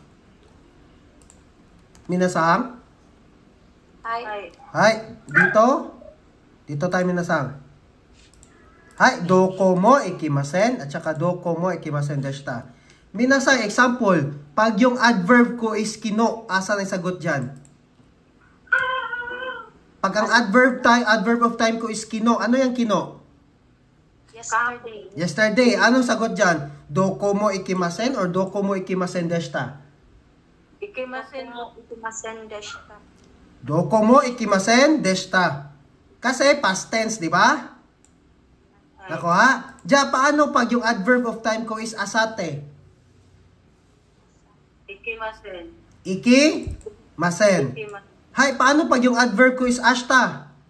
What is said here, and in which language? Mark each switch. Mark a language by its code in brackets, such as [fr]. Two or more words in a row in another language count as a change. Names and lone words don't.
[ja] Minasang. Hi. ay, [tl] Hi, dito. Dito tayo minasang. [ja] はい、どこも行きません [tl] at saka [ja] どこも行きませんでした. Minasang, [tl] example, pag yung adverb ko is kino, asan ang sagot dyan? Pag ang [en] adverb of time [tl] ko is kino, ano yung kino? [en] Yesterday. Yesterday, [tl] anong sagot dyan? [ja] どこも行きません [tl] or [ja] どこも行きませんでした? 行きませんも. 行きませんでした. どこも行きませんでした. [tl] Kasi past tense, di ba? Nakuha? Diyan, paano pag yung [en] adverb of time [tl] ko is asate? [ja] Ikimasen. Ikimasen. Ikimasen. [tl] Hay, paano pag yung adverb ko is ashita?